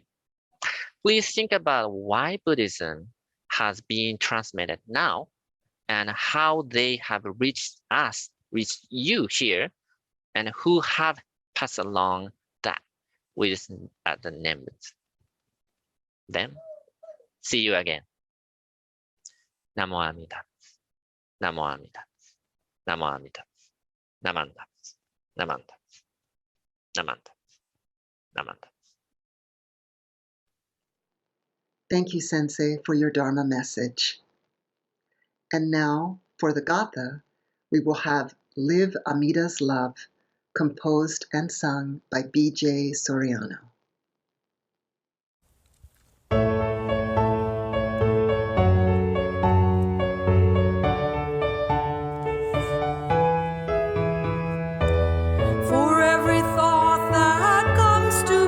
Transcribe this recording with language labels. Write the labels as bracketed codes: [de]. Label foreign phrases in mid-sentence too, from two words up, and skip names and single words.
[en] Please think about why Buddhism has been transmitted now and how they have reached you here, and who have passed along that wisdom at the names. Then, see you again. [ja] 南無阿弥陀。南無阿弥陀. 南無阿弥陀。なまんだ。なまんだ. なまんだ。なまんだ. [en] Thank you, Sensei, for your Dharma message. And now, for the Gatha, we will have Live Amida's Love, composed and sung by B.J. Soriano. For every thought that comes to